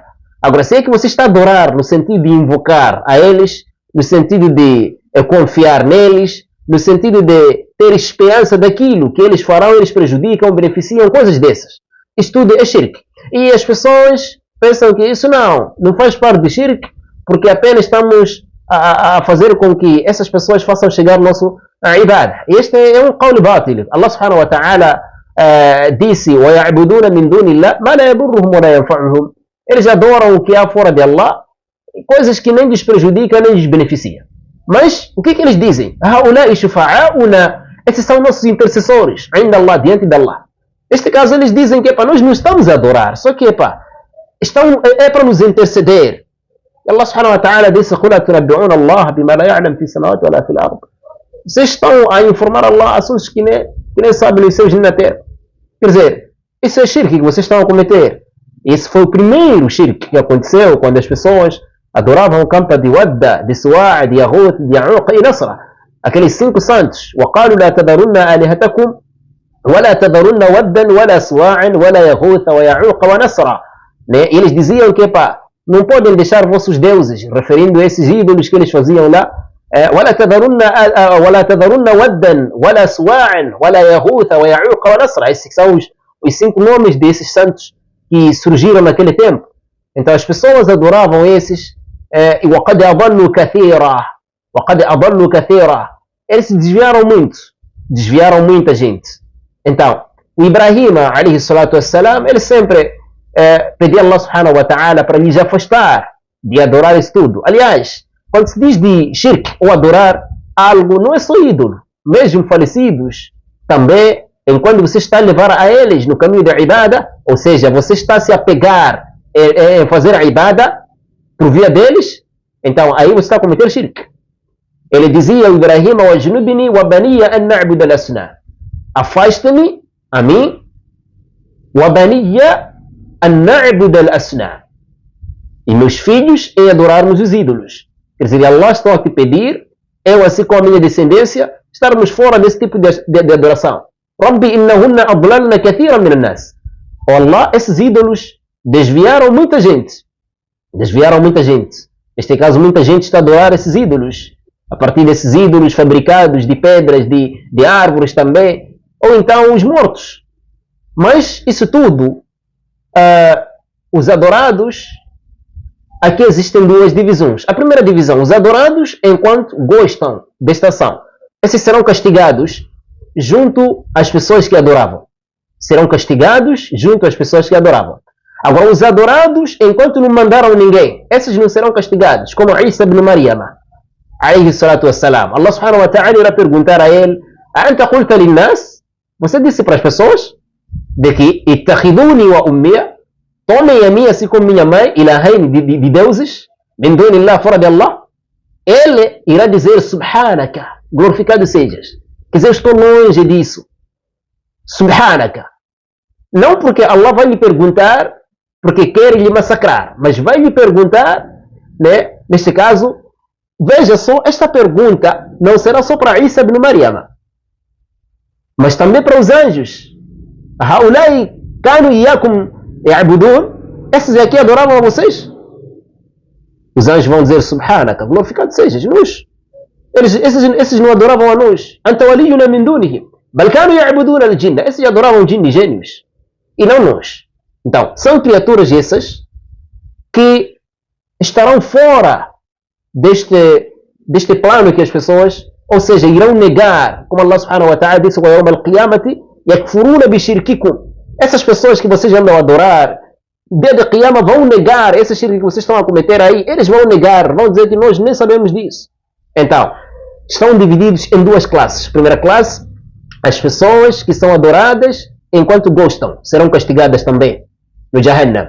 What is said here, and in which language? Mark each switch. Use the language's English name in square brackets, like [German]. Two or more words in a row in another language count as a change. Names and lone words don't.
[Portuguese] Agora, se é que você está a adorar no sentido de invocar a eles, no sentido de confiar neles, no sentido de ter esperança daquilo que eles farão, eles prejudicam, beneficiam, coisas dessas, isso tudo é shirk. E as pessoas pensam que isso não faz parte de shirk, porque apenas estamos a fazer com que essas pessoas façam chegar nosso ibada. Este é um [Arabic] قول باطل. Allah سبحانه وتعالى disse: وَيَعْبُدُونَ مِن دُونِ اللَّهِ مَا لَا يَضُرُّهُمْ وَلَا يَنفَعُهُمْ. [Portuguese] Eles adoram o que há fora de Allah, coisas que nem lhes prejudicam, nem lhes beneficiam. Mas o que eles dizem? [Arabic] هَؤُلَاءِ شُفَعَاؤُنَا. [Portuguese] Esses são nossos intercessores, ainda Allah, diante de Allah. Neste caso eles dizem que nós não estamos a adorar, só que é para nos interceder. [Arabic] Allah سبحانه وتعالى disse: قُلْ أَتُنَبِّئُونَ اللَّهَ بِمَا لَا يَعْلَمُ فِي السَّمَاوَاتِ وَلَا فِي الْأَرْضِ. [Portuguese] Vocês estão a informar Allah assuntos que nem sabem nos céus nem na terra. Quer dizer, isso é shirk que vocês estão a cometer. Esse foi o primeiro shirk que aconteceu quando as pessoas adoravam o campo de Wadda, de Suwa', de Yahut, de Ya'uq e Nasra. Aqueles 5 santos. [Arabic] وَقَالُوا لَا تَذَرُنَّ آلِهَتَكُمْ وَلَا تَذَرُنَّ وَدًّا وَلَا سُوَاعًا وَلَا يَغُوثَ وَيَعُوقَ وَنَسْرًا. [Portuguese] Eles diziam que não podem deixar vossos deuses, referindo a esses ídolos que eles faziam lá. [Arabic] وَلَا تَذَرُنَّ وَدًّا وَلَا سُوَاعًا وَلَا يَغُوثَ وَيَعُوقَ وَنَسْرًا. [Portuguese] Esses são os 5 nomes desses santos que surgiram naquele tempo. Então as pessoas adoravam esses. [Arabic] وَقَدْ أَضَلُّوا كَثِيرًا. [Portuguese] Eles se desviaram muito. Desviaram muita gente. Então, o Ibrahim, [Arabic] عليه الصلاة والسلام, [Portuguese] ele sempre pedia a Allah [Arabic] سبحانه وتعالى [Portuguese] para lhes afastar de adorar isso tudo. Aliás, quando se diz de shirk ou adorar algo, não é só ídolo. Mesmo falecidos, também, enquanto você está a levar a eles no caminho da ibada, ou seja, você está a se apegar em fazer a ibada por via deles, então aí você está a cometer shirk. Ele dizia, [Arabic] o Ibrahim, واجنبني وبني أن نعبد الأصنام. [Portuguese] Afasta-me a mim, [Arabic] وبني أن نعبد الأصنام. [Portuguese] E meus filhos em adorarmos os ídolos. Quer dizer, Allah está a te pedir, eu assim com a minha descendência, estarmos fora desse tipo de adoração. [Arabic] رب إنهن أضللن كثيرا من الناس. [Portuguese] Oh Allah, esses ídolos desviaram muita gente. Desviaram muita gente. Neste caso, muita gente está a adorar esses ídolos. A partir desses ídolos fabricados de pedras, de árvores também. Ou então os mortos. Mas isso tudo, os adorados, aqui existem duas divisões. A primeira divisão, os adorados enquanto gostam desta ação. Esses serão castigados junto às pessoas que adoravam. Serão castigados junto às pessoas que adoravam. Agora, os adorados, enquanto não mandaram ninguém, esses não serão castigados, como Isa ibn Maryam, [Arabic] عليه الصلاة والسلام. [Portuguese] Allah [Arabic] سبحانه وتعالى [Portuguese] irá perguntar a ele, [Arabic] أنت قلت للناس? [Portuguese] Você disse para as pessoas de que [Arabic] اتخذوني وأمي, [Portuguese] tomem a mim assim como minha mãe, ilahain de deuses, [Arabic] من دون الله, [Portuguese] fora de Allah? Ele irá dizer, subhanaka, glorificado sejas. Quer dizer, eu estou longe disso. Subhanaka. Não porque Allah vai lhe perguntar, porque quer lhe massacrar, mas vai lhe perguntar, né? Neste caso, veja só, esta pergunta não será só para Isa ibn Maryam, mas também para os anjos. [Arabic] هؤلاء كانوا إياكم يعبدون. [Portuguese] Esses aqui adoravam a vocês? Os anjos vão dizer, subhanaka, glorificado sejas, nós. Esses não adoravam a nós. [Arabic] أنت ولينا من دونهم بل كانوا يعبدون الجن. [Portuguese] Esses adoravam jinni, gênios. E não nós. Então, são criaturas essas que estarão fora deste plano que as pessoas, ou seja, irão negar, como Allah [Arabic] سبحانه وتعالى [Portuguese] disse, [Arabic] ويوم القيامة يكفرون بشرككم. [Portuguese] Essas pessoas que vocês andam a adorar, desde a Qiyamah vão negar esse shirk que vocês estão a cometer aí. Eles vão negar, vão dizer que nós nem sabemos disso. Então, estão divididos em duas classes. Primeira classe, as pessoas que são adoradas enquanto gostam, serão castigadas também no Jahannam.